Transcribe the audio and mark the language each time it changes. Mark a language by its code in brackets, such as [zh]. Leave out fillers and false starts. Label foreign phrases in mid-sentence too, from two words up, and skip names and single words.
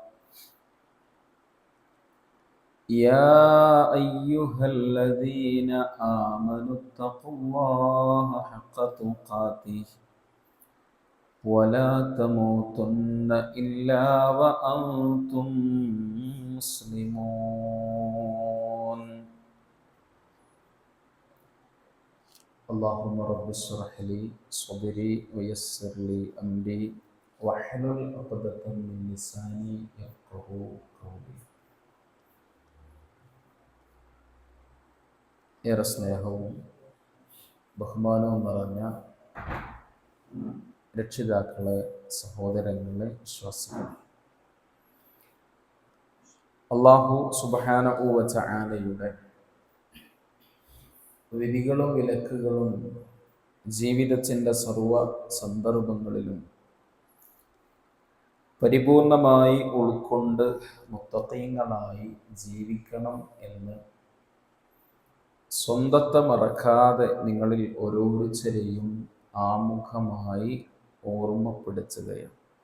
[ar] يا أيها الذين آمنوا اتقوا الله حق تقاته ولا تموتن إلا وأنتم مسلمون. اللهم رب اشرح لي صدري ويسر لي أمري واحلل عقدة من لساني يفقهوا قولي. [ml] ഏറെ സ്നേഹവും ബഹുമാനവും നിറഞ്ഞ രക്ഷിതാക്കളെ, സഹോദരങ്ങളെ, വിശ്വാസികളെ, [ar] الله سبحانه وتعالى [ml] വിധികളും വിലക്കുകളും ജീവിതത്തിൻ്റെ സർവ സന്ദർഭങ്ങളിലും പരിപൂർണമായി ഉൾക്കൊണ്ട് മുത്തഖീങ്ങളായി ജീവിക്കണം എന്ന് സ്വന്തത്തെ മറക്കാതെ നിങ്ങളിൽ ഓരോരുത്തരെയും ആമുഖമായി ഓർമ്മപ്പെടുത്തുകയാണ്.